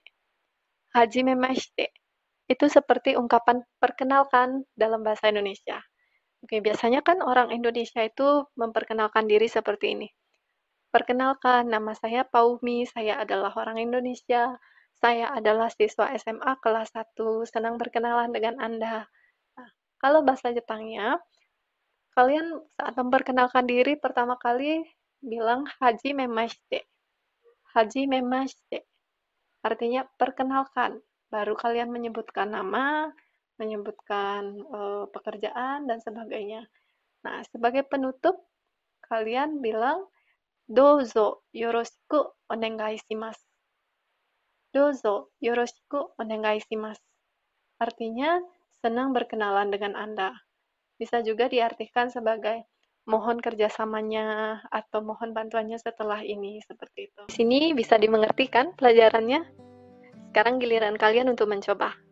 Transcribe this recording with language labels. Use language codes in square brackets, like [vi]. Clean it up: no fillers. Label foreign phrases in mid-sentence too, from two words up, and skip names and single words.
[ja] はじめまして. [id] Itu seperti ungkapan perkenalkan dalam bahasa Indonesia. Oke, biasanya kan orang Indonesia itu memperkenalkan diri seperti ini. Perkenalkan, nama saya Paumi, saya adalah orang Indonesia. Saya adalah siswa SMA kelas 1, senang berkenalan dengan Anda. Nah, kalau bahasa Jepangnya, kalian saat memperkenalkan diri pertama kali bilang [ja] はじめまして. はじめまして. [id] Artinya perkenalkan. Baru kalian menyebutkan nama, menyebutkan pekerjaan dan sebagainya. Nah, sebagai penutup, kalian bilang [ja] どうぞよろしくお願いします. どうぞよろしくお願いします. [id] Artinya, senang berkenalan dengan Anda. Bisa juga diartikan sebagai mohon kerjasamanya atau mohon bantuannya setelah ini, seperti itu. Di sini bisa dimengerti kan pelajarannya? Sekarang giliran kalian untuk mencoba.